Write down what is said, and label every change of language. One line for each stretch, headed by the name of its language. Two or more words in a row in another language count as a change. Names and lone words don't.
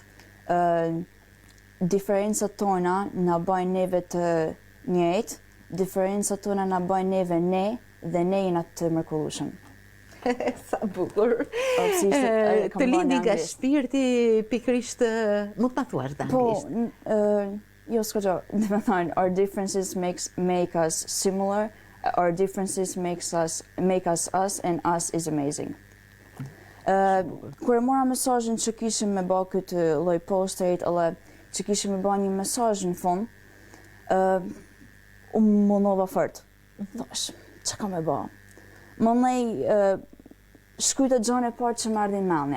Albanian: Diferencat tona na bëjnë neve të njëjtë, diferencat tona na bëjnë neve ne, dhe ne jena të mrekullueshëm. Sa bukur. Të lindi nga shpirti pikërisht, mund ta thuash në anglisht? Po, jo s'ka gjë, dhe me thonë,
English: our differences make us similar, our differences make us us, and us is amazing.
Albanian: Kur e mora mesazhin që kishim me bë këtë lloj posterit, edhe që kishim me bë një mesazh në fund, unë munova fort. Thash, që ka me bë? Mënej shkryta gjën e parë që më ardhin mendja.